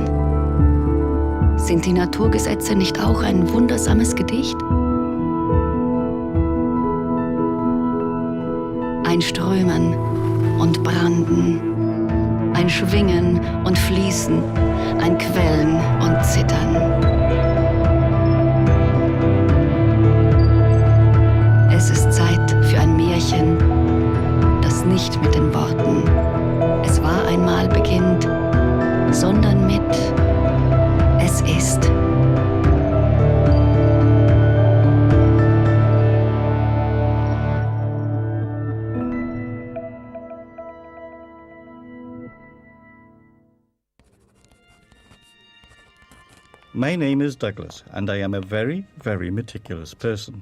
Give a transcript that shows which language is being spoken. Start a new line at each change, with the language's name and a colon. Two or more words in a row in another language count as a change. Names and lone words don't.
German: Sind die Naturgesetze nicht auch ein wundersames Gedicht? Ein Strömen und Branden, ein Schwingen und Fließen, ein Quellen und Zittern. Es ist Zeit für ein Märchen, das nicht mit den Worten "Es war einmal" beginnt, sondern mit "Es ist".
English: My name is Douglas, and I am a very, very meticulous person.